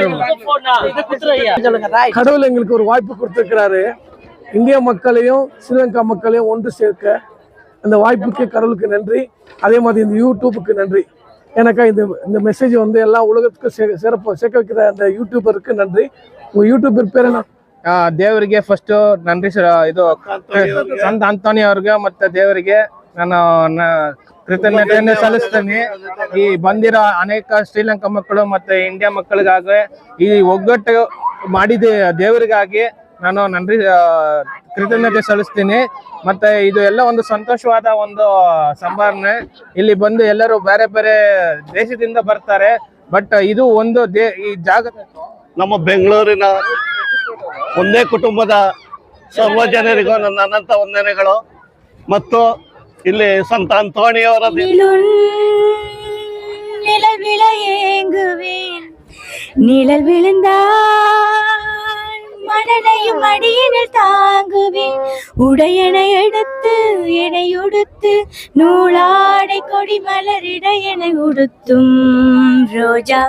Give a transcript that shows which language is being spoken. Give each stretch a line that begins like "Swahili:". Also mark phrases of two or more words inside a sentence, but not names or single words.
Tamil: கடவுள் எங்களுக்கு ஒரு வாய்ப்பு கொடுத்துருக்கிறாரு. இந்திய மக்களையும் ஸ்ரீலங்கா மக்களையும் ஒன்று சேர்க்க அந்த வாய்ப்புக்கு கடவுளுக்கு நன்றி. அதே மாதிரி இந்த யூடியூபுக்கு நன்றி. எனக்கு இந்த மெசேஜ் வந்து எல்லா உலகத்துக்கும் சேர்க்க வைக்கிற அந்த யூடியூபருக்கு நன்றி. உங்கள் யூடியூபர் பேர் என்ன?
Kannada: ದೇವರಿಗೆ ಫಸ್ಟ್ ನನ್ರಿ ಇದು ಸಂತ ಆಂಟೋನಿ ಅವ್ರಿಗೆ ಮತ್ತೆ ದೇವರಿಗೆ ನಾನು ಕೃತಜ್ಞತೆಯನ್ನು ಸಲ್ಲಿಸ್ತೇನೆ. ಈ ಬಂದಿರೋ ಅನೇಕ ಶ್ರೀಲಂಕಾ ಮಕ್ಕಳು ಮತ್ತೆ ಇಂಡಿಯಾ ಮಕ್ಕಳಿಗಾಗಿ ಈ ಒಗ್ಗಟ್ಟು ಮಾಡಿದ ದೇವರಿಗಾಗಿ ನಾನು ನನ್ರಿ ಕೃತಜ್ಞತೆ ಸಲ್ಲಿಸ್ತೀನಿ. ಮತ್ತೆ ಇದು ಎಲ್ಲ ಒಂದು ಸಂತೋಷವಾದ ಒಂದು ಸಂಭಾವನೆ. ಇಲ್ಲಿ ಬಂದು ಎಲ್ಲರೂ ಬೇರೆ ಬೇರೆ ದೇಶದಿಂದ ಬರ್ತಾರೆ. ಬಟ್ ಇದು ಒಂದು ಈ ಜಾಗ ನಮ್ಮ ಬೆಂಗಳೂರಿನ ಒಂದೇ ಕುಟುಂಬದ ಸರ್ವ ಜನರಿಗೂ ನನ್ನ ಅನಂತ ವಂದನೆಗಳು. ಮತ್ತು ಇಲ್ಲಿ ಸಂತ ಅಂತೋಣಿಯವರ
Tamil: நிழல் விழுந்தால் மணலையும் அடியினில் தாங்குவேன். உடையனை எடுத்து என்னை உடுத்து நூலாடை கொடி மலரிட என்னை உடுத்தும் ரோஜா.